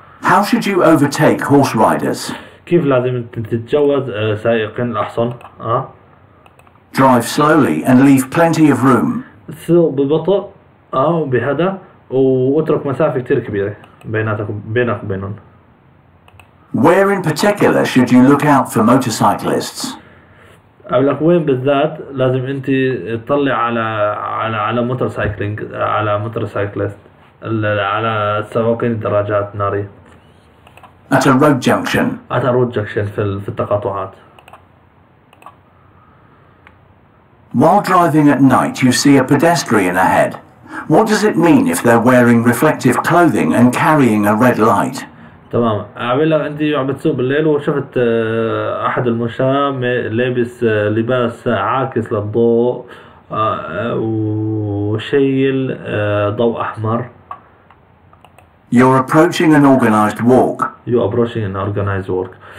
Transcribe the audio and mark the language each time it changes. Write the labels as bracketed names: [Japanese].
[English] How should you overtake horse riders? [Arabic] كيف لازم تتجوز سائقين الاحصن؟ [English] Drive slowly and leave plenty of room. [Arabic] تسوق ببطء وبهدى، واترك مسافة كتير كبيرة بينك وبينهم. [English] Where in particular should you look out for motorcyclists? [Arabic] اقول لك وين بالذات لازم انت تطلع على موتور سايكلينج، على موتورسايكلست، على سواقين الدراجات النارية. [English] At a road junction. At a road junction [Arabic] في التقاطعات. [English] While driving at night you see a pedestrian ahead. What does it mean if they're wearing reflective clothing and carrying a red light? [Arabic] تمام، اقول لك انت عم بتسوق بالليل وشفت احد المشاة لابس لباس عاكس للضوء وشيل ضوء احمر. [English] You're approaching an organized walk. You're approaching an organized walk.